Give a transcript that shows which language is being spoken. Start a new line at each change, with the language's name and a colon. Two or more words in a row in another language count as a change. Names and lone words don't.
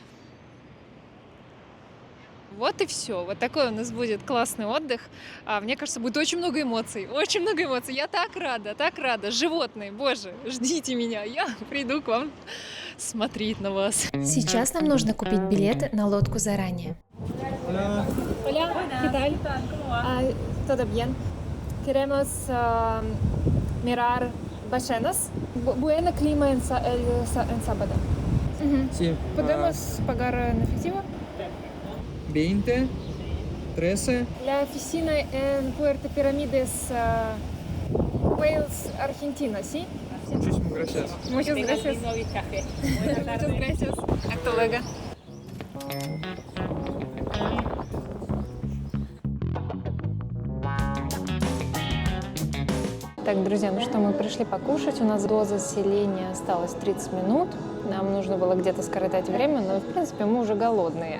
Russian: Вот и все. Вот такой у нас будет классный отдых. Мне кажется, будет очень много эмоций. Очень много эмоций. Я так рада, так рада. Животные, боже, ждите меня. Я приду к вам смотреть на вас. Сейчас нам нужно купить билеты на лодку заранее.
Spanish: Hola. Hola, ¿qué tal? ¿Todo bien? Queremos mirar ballenas. Buen clima en sábado. Sí. ¿Podemos pagar en efectivo? 20, 13. La oficina en Puerto Pirámides, Wales, Argentina, ¿sí? Muchísimas gracias. Muchas gracias. Muchas gracias. Hasta luego.
Russian: Так, друзья, ну что, мы пришли покушать. У нас до заселения осталось 30 минут. Нам нужно было где-то скоротать время, но, в принципе, мы уже голодные.